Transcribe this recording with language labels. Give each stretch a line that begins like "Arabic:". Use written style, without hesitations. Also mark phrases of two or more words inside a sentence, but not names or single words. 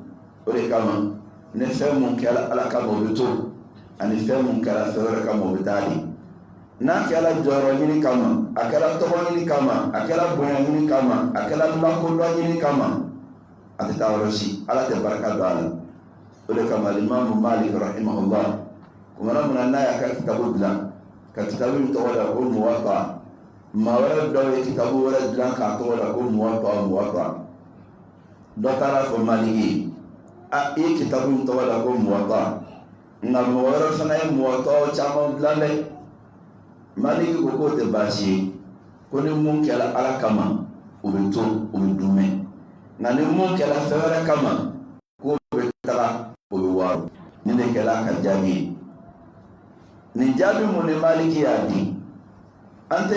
Bambara: O de kama ne fɛn mun kɛra Ala kama o bɛ to, ani fɛn mun kɛra fɛn wɛrɛ kama o bɛ taa de. N'a kɛra jɔyɔrɔ ɲini kama, a kɛra tɔgɔ ɲini kama, a kɛra bonya ɲini kama, a kɛra lakodɔn ɲini kama, a tɛ taa yɔrɔ si. Ala tɛ barika don a la. O de kama Imam Malik rahimahullah kumana munana ya ka kitabu dilan ka kitabu min tɔgɔ da ko muwatta maa wɛrɛ dɔw ye kitabu wɛrɛ dilan k'a tɔgɔ da ko muwatta dɔ taara fɔ maliki a i ye kitabu min tɔgɔ da ko muwatta nka mɔgɔ wɛrɛ fana ye muwatta caman dilan dɛ maliki ko k'o tɛ baasi ye ko ni mun kɛra ala kama o bɛ to o bɛ dun mɛn nka ni mun kɛra fɛn wɛrɛ kama k'o bɛ taga o bɛ wari ni ne kɛra ka jaabi ye nin jaabi mun ni maliki y'a di an tɛ